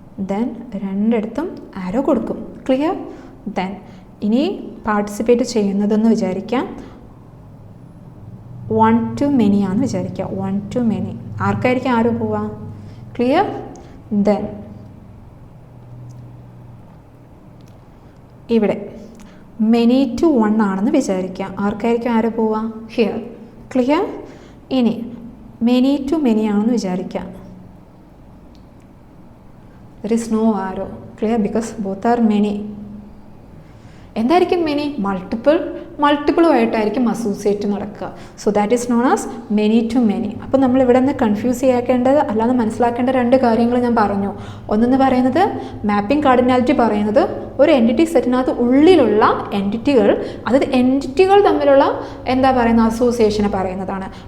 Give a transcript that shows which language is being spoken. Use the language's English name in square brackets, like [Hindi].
[Malayalam] Then 2 ആരോ കൊടുക്കും. Clear? Then ഇനി participate ചെയ്യുന്നതെന്ന് വിചാരിക്കാം 1 to many ആണെന്ന് വിചാരിക്കുക. 1 to many ആർക്കായിരിക്കും ആരോ പോവുക? ക്ലിയർ? ദെൻ ഇവിടെ many to 1 ആണെന്ന് വിചാരിക്കുക, ആർക്കായിരിക്കും ആരോ പോവുക? [English] Here. Clear? [Malayalam] ഇനി [English] many to many [Malayalam] ആണെന്ന് വിചാരിക്കുക, [English] there is no arrow. Clear? Because both are many. [Malayalam] എന്തായിരിക്കും മെനി? മൾട്ടിപ്പിളുമായിട്ടായിരിക്കും അസോസിയേറ്റ് നടക്കുക. [English] So that is known as many to many. [Malayalam] അപ്പോൾ നമ്മൾ ഇവിടെ നിന്ന് കൺഫ്യൂസ് ചെയ്യാക്കേണ്ടത്, അല്ലാതെ മനസ്സിലാക്കേണ്ട 2 കാര്യങ്ങൾ ഞാൻ പറഞ്ഞു. ഒന്നെന്ന് പറയുന്നത് മാപ്പിംഗ് കാർഡിനാലിറ്റി പറയുന്നത് ഒരു എൻറ്റിറ്റി സെറ്റിനകത്ത് ഉള്ളിലുള്ള എൻറ്റിറ്റികൾ, അതായത് എൻറ്റിറ്റികൾ തമ്മിലുള്ള എന്താ പറയുന്ന അസോസിയേഷനെ പറയുന്നതാണ്.